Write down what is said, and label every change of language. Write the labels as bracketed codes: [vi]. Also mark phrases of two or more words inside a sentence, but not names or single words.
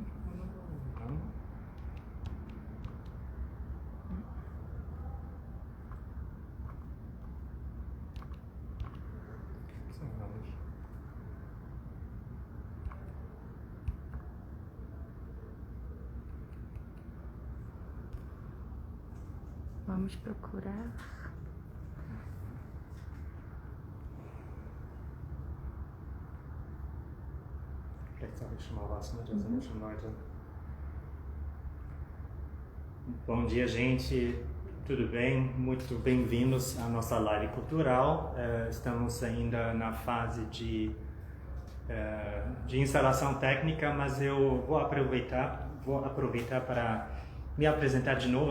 [de] Ja. Gibt's ja gar nicht. [pt] Vamos procurar. [de] Vielleicht sage ich schon mal was, né? Já sind ja schon Leute. [pt] Bom dia, gente. Tudo bem? Muito bem-vindos à nossa live cultural. Estamos ainda na fase de instalação técnica, mas eu vou aproveitar para me apresentar de novo.